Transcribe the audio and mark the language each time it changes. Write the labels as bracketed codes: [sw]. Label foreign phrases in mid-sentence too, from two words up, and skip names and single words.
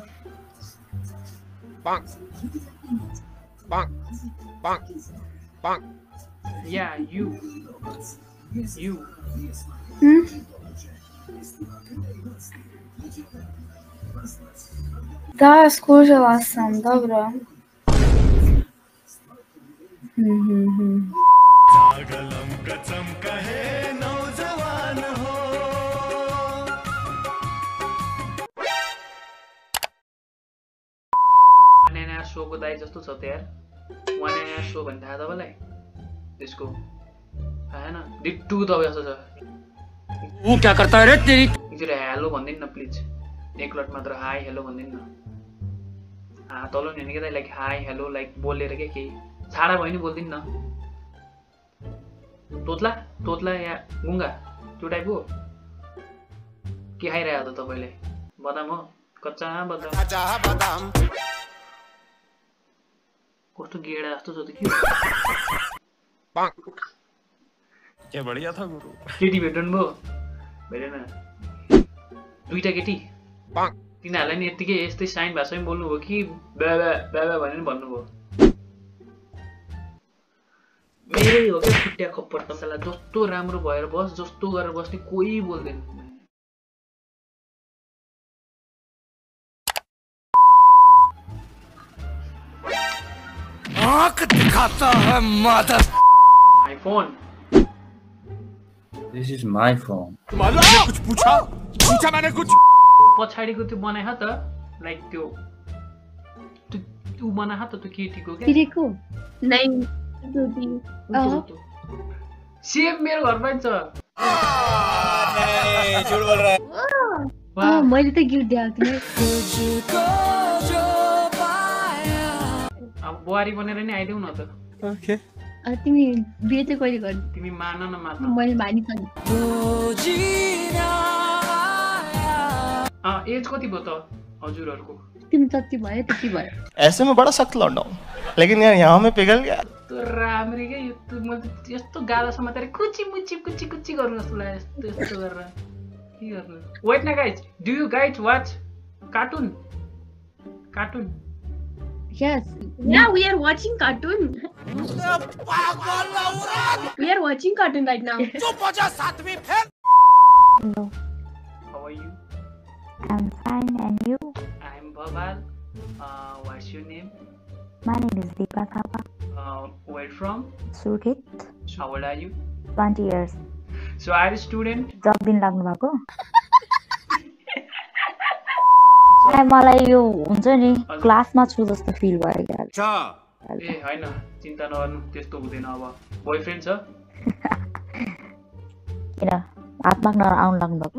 [en] Bonk. Bonk. Bonk. Bonk. yeah you. [hr] Da, skužila sam, dobro. [ne] नयाँ शोको दाइ जस्तो छ त यार नयाँ शो भन्ने थाहा तपाईँलाई त्यसको थाहा छैन डिट्टु तपाईँ जस्तो छ [hi] वो क्या करता है रे तेरी। [ne] एकचोटि हेलो भनिदिनु न प्लिज एक लट मात्र [en] hi hello [ne] भनिदिनु न तल नि के [en] like hi hello like [ne] बोलेर के केही छाडा भयो नि बोलिदिनु न तोत्ला तोत्ला या गुङ्गा त्यो टाइपको के खाइरहेको त तपाईँले बदाम हो कच्चा बदाम कस्तो गेडा जस्तो छ त के [hi] क्या बढ़िया था गुरु। [ne] केटी भेट्नु भयो भेटेन दुईटा केटी तिनीहरूलाई नि यत्तिकै यस्तै साइन भाषामै बोल्नुभयो कि बाबा बाबा भनेर भन्नुभयो मेरै हो क्या खुट्टिया खप्पर तपाईँलाई जस्तो राम्रो भएर बस जस्तो गरेर बस्ने कोही बोल्दैन [hi] आँख दिखाता है मादर। [en] आइफोन This is my phone. [hi] मैंने कुछ पूछा मैंने कुछ। [ne] पछाडिको त्यो बनाए त लाइक त्यो त्यो बनाए त त्यो केटीको क्या [en] Kiriku? Nine. [ne] सेम मेरो घरमा नि छ [hi] झूठ बोल रहा है। वाह, [ne] मैले त गिफ्ट दिएको थिएँ। अब बुहारी बनेर नि आइदेऊ न त ओके। तिमी बिहे चाहिँ कहिले गर्ने? तिमी मान न मात्र मैले मानिसकेँ। एज कति भयो त हजुरहरूको तिमी जति भयो त्यति भयो। [hi] ऐसे में बड़ा सख्त लौंडा हूं, लेकिन यार यहाँ में पिघल गया। [ne] त्यो राम्री क्या यो मैले यस्तो गाला समातेर कुची मुची कुची कुची गर्नु जस्तो लाग्यो यस्तो यस्तो गरेर के गर्नु वेट न [en] guys do you guys watch cartoon cartoon Yes. Now we are watching cartoon. We are watching cartoon right now. [hi] चुप हो जा सातवीं फेल। [en] How are you? I'm fine, and you? I am Babal. What's your name? My name is Deepa Thapa. Where from? Surkit, How old are you? 20 years. So are you a student? [ne] Job दिन लाग्नु भएको? मलाई यो हुन्छ नि क्लासमा छु जस्तो फिल भयो यार। ए हैन चिन्ता नगर्नु त्यस्तो हुँदैन अब बोयफ्रेन्ड छ किन हात माग्न आउनु लाग्नु भएको?